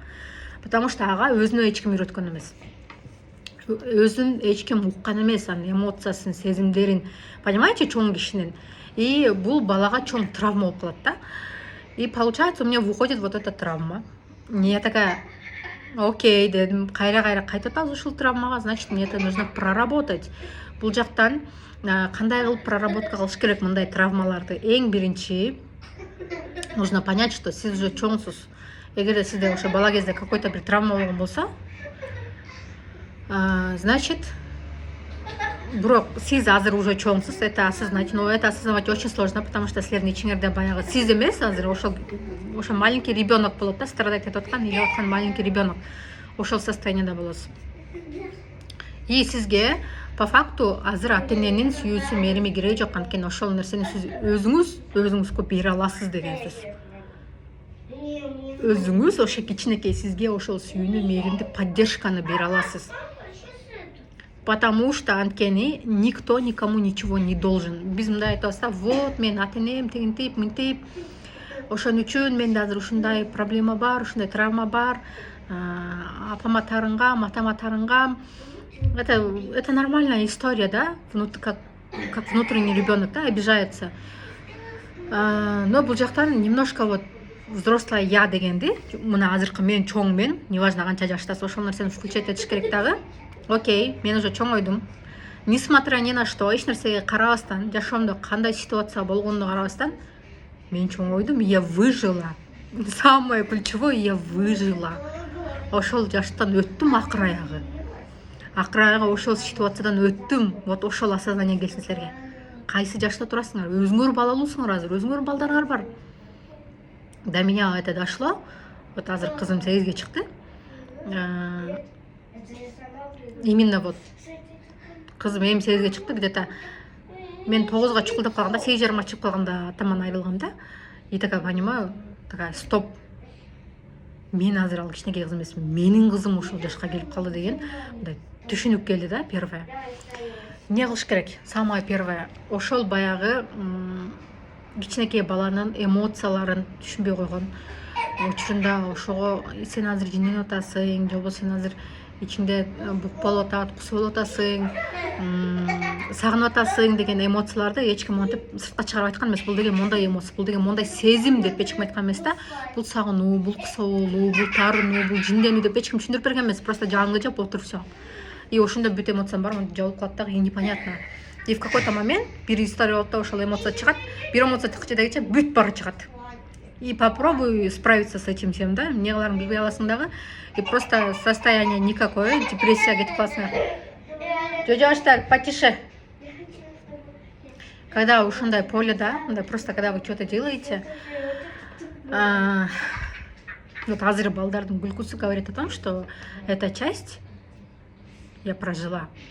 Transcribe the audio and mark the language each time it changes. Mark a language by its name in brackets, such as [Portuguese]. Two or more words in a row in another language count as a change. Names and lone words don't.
[Russian] Потому что [Kyrgyz] ага өзүнө эч ким үйрөткөн эмес. Өзүн эч ким уккан эмес, анын эмоциясын, сезимдерин. Понимаете, чоң кишинин. И бул балага чоң травма болуп калат да. [Russian] И получается, у меня выходит вот эта травма. Я такая, окей, [Kyrgyz] дедим, кайра кайтып атабыз ушул травмага, [Russian] значит, мне это нужно проработать. [Kyrgyz] Бул жактан кандай кылып проработка кылыш керек мындай травмаларды? Эң биринчи [Russian] нужно понять, что [Kyrgyz] сиз уже чоңсуз. Эгерде сизде ошо бала кезде какой-то бир травма болгон болсо, значит, бирок сиз азыр уже чоңсуз, [Russian] это осознать, но это осознавать очень сложно, потому что [Kyrgyz] силердин ичиңерде баягы сиз эмес, азыр ошо [Russian] маленький ребенок [Kyrgyz] болот да, страдать этип аткан, ыйлап аткан [Russian] маленький ребенок. [Kyrgyz] Ошол состояниеде болосуз. И сизге [Russian] по факту [Kyrgyz] азыр ата эненин сүйүүсү, мерими кереги жок, анткени ошол нерсени сиз өзүңүзгө бере аласыз деген сөз. Өзүңүз ошо кичинекей сизге ошол сүйүүнү, мээримди, поддержканы бере аласыз. [Russian] Потому что анткени никто никому ничего не должен. [Kyrgyz] Биз мындай айтабыз да, вот мен ата энем тигинтип, мынтип, ошон үчүн менде азыр ушундай проблема бар, ушундай травма бар, апама тарынгам, атама тарынгам. [Russian] Это нормальная история, да, как внутренний ребенок, да, обижается. [Kyrgyz] Но бул жактан [Russian] немножко вот взрослая я [Kyrgyz] дегенди, мына азыркы мен чоң мен, неважно канча жаштасыз, ошол нерсени включать этиш керек дагы. Окей, мен уже чоңойдум. [Russian] Несмотря ни на что, [Kyrgyz] эч нерсеге карабастан, жашоомдо кандай ситуация болгонуна карабастан, мен чоңойдум, [Russian] я выжила. Самое ключевое, я выжила. [Kyrgyz] Ошол жаштан өттүм акыр аягы. Акыр аягы ошол ситуациядан өттүм. Вот ошол осознание келсин силерге. Кайсы жашта турасыңар? Өзүңөр балалуусуңар азыр, өзүңөр балдарыңар бар. [Russian] До меня это дошло. Вот [Kyrgyz] азыр кызым 8ге чыкты. [Russian] Именно вот [Kyrgyz] кызым эми 8ге чыкты, где-то мен 9га чукулдап калганда, 8:30 чыгып калганда атаман айрылгам да. [Russian] И такая понимаю, такая стоп. [Kyrgyz] Мен азыр ал кичинекей кыз эмес, менин кызым ошол жашка келип калды деген мындай түшүнүк келди да, первое. Эмне кылыш керек? [Russian] Самое первое, [Kyrgyz] ошол баягы кичинекей баланын эмоцияларын түшүнбөй койгон учурунда ошого сен азыр жинденип атасың, же болбосо сен азыр ичиңде бук болуп атат, кусуп атасың, сагынып атасың деген эмоцияларды эч ким антип сыртка чыгарып айткан эмес. Бул деген мондай эмоция, бул деген мондай сезим деп эч ким айткан эмес да. Бул сагынуу, бул кусулуу, бул таарынуу, бул жинденүү деп эч ким түшүндүрүп берген эмес. Просто жаңгы жап отур, всё. И ошондо бүт эмоциям бар, жабылып калат дагы, [Russian] и непонятно. И в какой-то момент [Kyrgyz] бир история болуп да, ошол эмоция чыгат, бир эмоция чыкчы дегенче бүт бары чыгат. [Russian] И попробуй справиться с этим всем, [Kyrgyz] да, эмне кыларын билбей каласың дагы. [Russian] И просто состояние никакое, депрессия [Kyrgyz] кетип каласың. Жожоштар, [Russian] потише. Когда ушундай поле, да, просто когда вы что-то делаете, Вот [Kyrgyz] азыр балдардын күлкүсү [Russian] говорит о том, что эта часть я прожила.